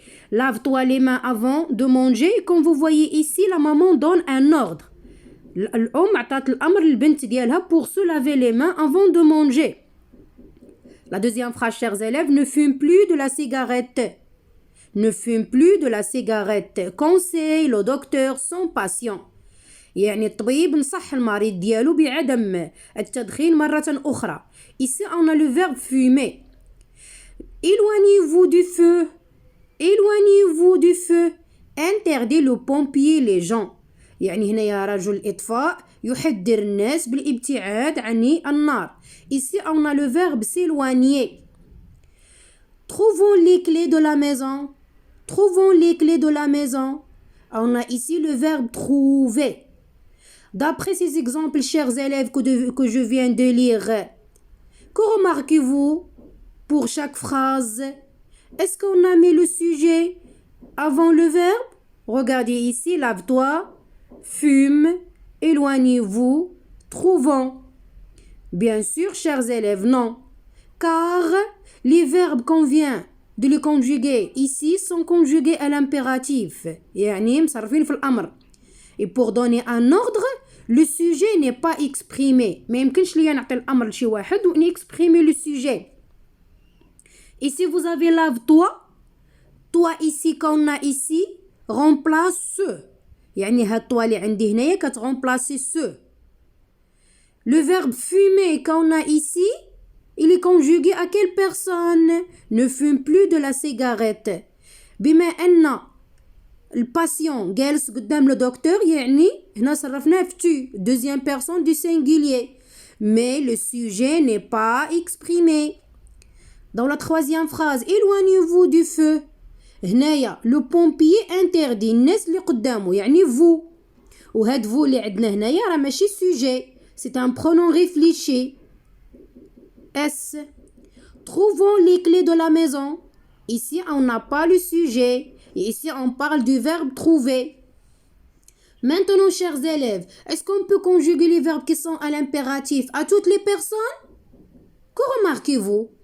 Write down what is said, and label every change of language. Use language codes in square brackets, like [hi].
[fr] Lave-toi les mains avant de manger. Comme vous voyez ici, la maman donne un ordre. [ar] الأم عطات الأمر للبنت ديالها [fr] pour se laver les mains avant de manger. La deuxième phrase, chers élèves, ne fume plus de la cigarette. Ne fume plus de la cigarette. Conseille le docteur son patient. [ar] يعني الطبيب نصح المريض ديالو بعدم التدخين مرة أخرى. [fr] Ici, on a le verbe fumer. Éloignez-vous du feu. Éloignez-vous du feu. Interdit le pompier les gens. [ar] يعني هنا رجل إطفاء يحذر الناس بالابتعاد عن النار. [fr] Ici, on a le verbe s'éloigner. Trouvons les clés de la maison. Trouvons les clés de la maison. On a ici le verbe trouver. D'après ces exemples, chers élèves, que je viens de lire, que remarquez-vous pour chaque phrase? Est-ce qu'on a mis le sujet avant le verbe? Regardez ici, lave-toi, fume, éloignez-vous, trouvons. Bien sûr, chers élèves, non. Car les verbes qu'on vient de les conjuguer ici sont conjugués à l'impératif. [ar] يعني مصرفين في الأمر. [fr] Et pour donner un ordre, le sujet n'est pas exprimé. [ar] ما يمكنش ليا نعطي الأمر لشي واحد و [fr] exprimer le sujet. Ici, vous avez lave-toi. Toi ici qu'on a ici remplace ce. [ar] يعني هاد toi اللي عندي هنايا كترemplacer ce. [fr] Le verbe fumer qu'on a ici, il est conjugué à quelle personne? Ne fume plus de la cigarette. [ar] بما أن الباسيون جالس قدام لو دكتور يعني هنا صرفناه في [fr] tu, deuxième personne du singulier. Mais le sujet n'est pas exprimé. Dans la troisième phrase, éloignez-vous du feu. [ar] هنايا [fr] le pompier interdit [ar] الناس اللي قدامه يعني vous. وهاد vous اللي عندنا هنايا راه ماشي sujet. [fr] C'est un pronom réfléchi. S. Trouvons les clés de la maison. Ici, on n'a pas le sujet. Et ici, on parle du verbe trouver. Maintenant, chers élèves, est-ce qu'on peut conjuguer les verbes qui sont à l'impératif à toutes les personnes? Que remarquez-vous?